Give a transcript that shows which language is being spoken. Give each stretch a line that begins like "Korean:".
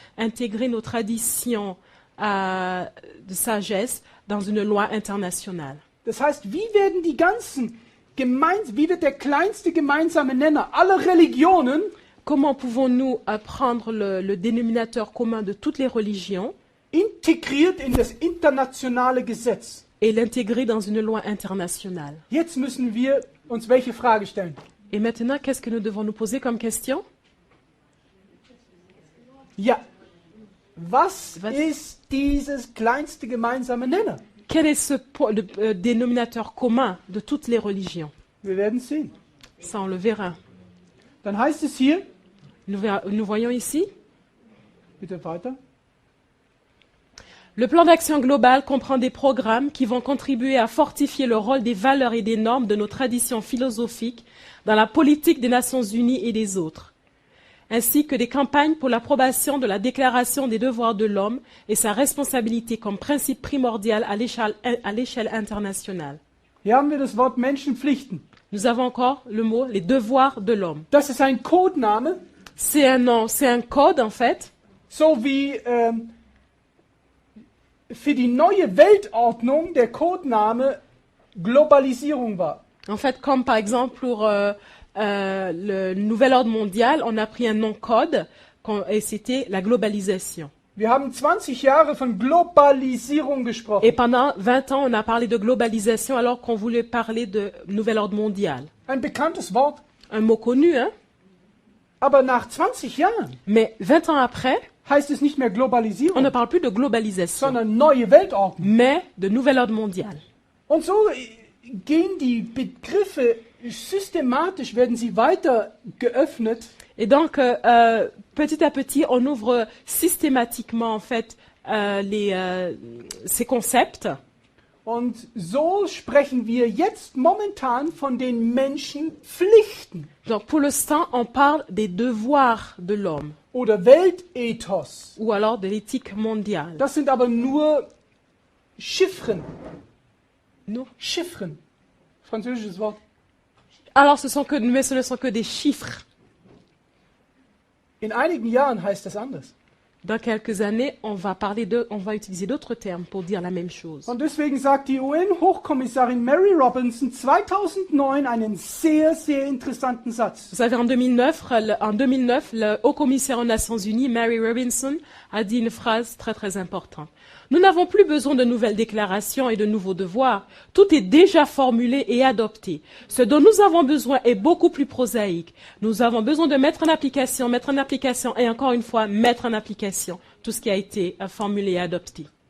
French: Intégrer nos traditions de sagesse dans une loi internationale.
German: Das heißt, wie wird der kleinste gemeinsame Nenner aller Religionen
French: Comment pouvons-nous prendre le dénominateur commun de toutes les religions
German: integriert in das internationale Gesetz?
French: et l'intégrer dans une loi internationale?
German: Jetzt müssen wir uns welche Frage stellen?
French: Et maintenant, qu'est-ce que nous devons nous poser comme question?
German: Ja, was Was? ist dieses kleinste gemeinsame Nenner?
French: Quel est le dénominateur commun de toutes les religions?
German: Wir werden sehen.
French: Ça, on le verra.
German: Dann heißt es hier,
French: Nous voyons ici,
German: bitte weiter.
French: le plan d'action global comprend des programmes qui vont contribuer à fortifier le rôle des valeurs et des normes de nos traditions philosophiques dans la politique des Nations Unies et des autres. ainsi que des campagnes pour l'approbation de la Déclaration des devoirs de l'homme et sa responsabilité comme principe primordial à l'échelle internationale.
German: Hier haben wir das Wort Menschenpflichten.
French: Nous avons encore le mot les devoirs de l'homme.
German: Das ist ein Codename,
French: C'est un nom, c'est un code en fait,
German: so wie für die neue Weltordnung der Codename Globalisierung war.
French: en fait comme par exemple pour le nouvel ordre mondial, on a pris un nom code et c'était la globalisation.
German: Wir haben 20 Jahre von Globalisierung gesprochen.
French: Et pendant 20 ans, on a parlé de globalisation alors qu'on voulait parler de nouvel ordre mondial.
German: Ein bekanntes Wort.
French: Un mot connu, hein?
German: Aber nach 20 Jahren
French: Mais 20 ans après,
German: heißt es nicht mehr
French: on ne
German: Globalisierung,
French: parle plus de globalisation,
German: sondern neue Weltordnung.
French: mais de nouvel ordre mondial.
German: Und so gehen die Begriffe systematisch, werden sie weiter geöffnet.
French: Et donc, petit à petit, on ouvre systématiquement en fait ces concepts.
German: Und so sprechen wir jetzt momentan von den Menschenpflichten
French: Donc, pour l'instant, on parle des devoirs de l'homme
German: oder Weltethos.
French: ou alors de l'éthique mondiale.
German: Das sind aber nur Chiffren.
French: Non.
German: Chiffren. Französisches Wort.
French: Alors, mais ce ne sont que des chiffres.
German: In einigen Jahren heißt das anders.
French: Dans quelques années, on va utiliser d'autres termes pour dire la même chose.
German: Und deswegen sagt die UN-Hochkommissarin Mary Robinson 2009 einen sehr, sehr interessanten Satz.
French: Vous savez, en 2009, le haut-commissaire aux Nations Unies, Mary Robinson, a dit une phrase très très importante. Nous n'avons plus besoin de nouvelles déclarations et de nouveaux devoirs. Tout est déjà formulé et adopté. Ce dont nous avons besoin est beaucoup plus prosaïque. Nous avons besoin de mettre en application et encore une fois mettre en application tout ce qui a été formulé et adopté.